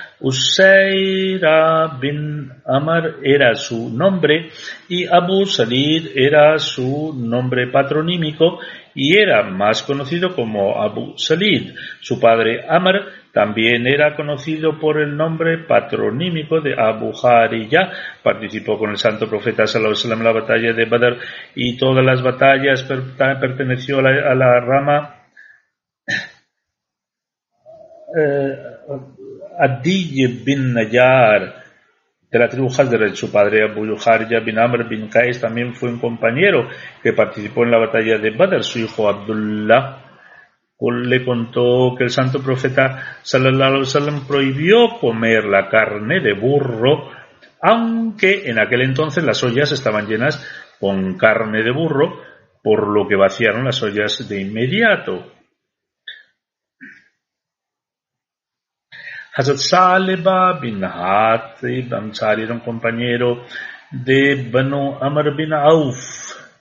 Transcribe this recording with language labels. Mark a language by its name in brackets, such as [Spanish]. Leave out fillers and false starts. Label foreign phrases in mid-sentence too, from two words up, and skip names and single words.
[Spanish] Usaira bin Amr era su nombre y Abu Salid era su nombre patronímico y era más conocido como Abu Salid. Su padre Amr también era conocido por el nombre patronímico de Abu Harija. Participó con el santo profeta [Arabic] صلى الله عليه وسلم [Spanish] en la batalla de Badr y todas las batallas perteneció a la rama Adi bin Najjar de la tribu Hazrat. Su padre Abu Harija bin Amr bin Qais también fue un compañero que participó en la batalla de Badr. Su hijo Abdullah le contó que el santo profeta [Arabic] صلى الله عليه وسلم [Spanish] prohibió comer la carne de burro, aunque en aquel entonces las ollas estaban llenas con carne de burro, por lo que vaciaron las ollas de inmediato. Hazrat Saleba bin Hatib Ansari era un compañero de Banu Amr bin Auf.